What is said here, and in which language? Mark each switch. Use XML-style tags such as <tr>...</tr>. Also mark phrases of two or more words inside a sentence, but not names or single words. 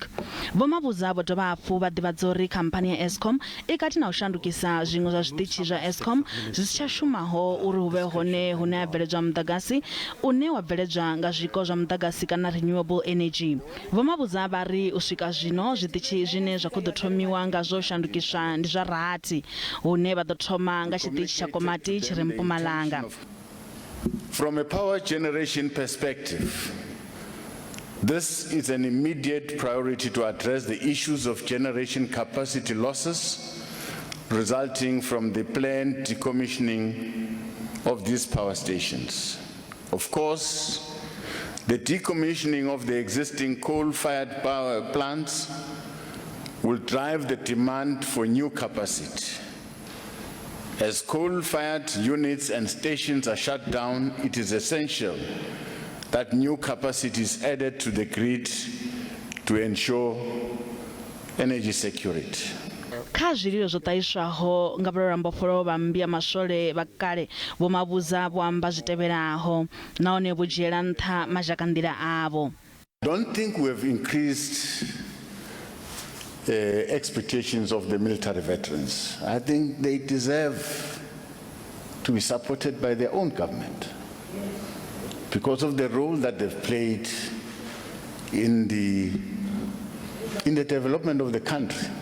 <ve>Vho-Mabuza vho dovha hafhu vha ḓivhadza uri khamphani ya Eskom I kati na u shandukisa zwiṅwe zwa zwiṱitshi zwa Eskom zwi si tsha shumaho uri hu vhe hone hune ha bveledzwa muḓagasi une wa bveledzwa nga zwiko zwa muḓagasi kana</ve> <en>renewable energy.</en> <ve>Vho-Mabuza vari u swika zwino zwiṱitshi zwine zwa khou ḓo thomiwa nga zwo shandukiswa ndi zwa rathi hune vha ḓo thoma nga tshiṱitshi tsha komiti tshi re Mpumalanga.</ve> <en>From a power generation perspective, this is an immediate priority to address the issues of generation capacity losses resulting from the planned decommissioning of these power stations. Of course, the decommissioning of the existing coal-fired power plants will drive the demand for new capacity. As coal-fired units and stations are shut down, it is essential that new capacity is added to the grid to ensure energy security.</en> <ve>Kha zwililo zwo ṱahiswaho nga vhorambofholo vha mbia maswole vha kale Vho-Mabuza vho amba zwi tevhelaho nahone vho dzhiela nṱha mazhakanḓila avho.</ve> <en>I don't think we have increased expectations of the military veterans. I think they deserve to be supported by their own government because of the role that they've played in the development of the country.</en>